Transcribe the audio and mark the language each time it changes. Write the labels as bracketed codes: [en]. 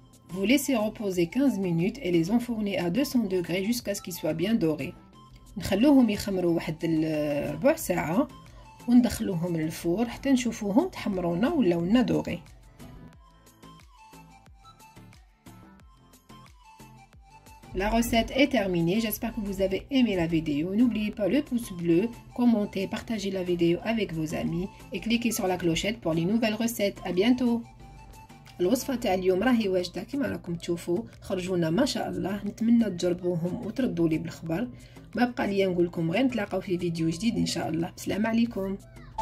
[fr] Vous laissez reposer 15 minutes et les enfourner à 200 degrés jusqu'à ce qu'ils soient bien dorés. [ar] نخلوهم يخمروا واحد ربع ساعة وندخلوهم للفور حتى نشوفوهم تحمرونا ولاونا دوغي. [fr] La recette est terminée, j'espère que vous avez aimé la vidéo. N'oubliez pas le pouce bleu, commentez, partagez la vidéo avec vos amis et cliquez sur la clochette pour les nouvelles recettes. À bientôt. [ar] الوصفه تاع اليوم راهي واجده كما راكم تشوفوا، خرجونا ما شاء الله. نتمنى تجربوهم وتردوا لي بالخبر. ما بقى لي نقول لكم غير نتلاقاو في فيديو جديد ان شاء الله. بسلام عليكم.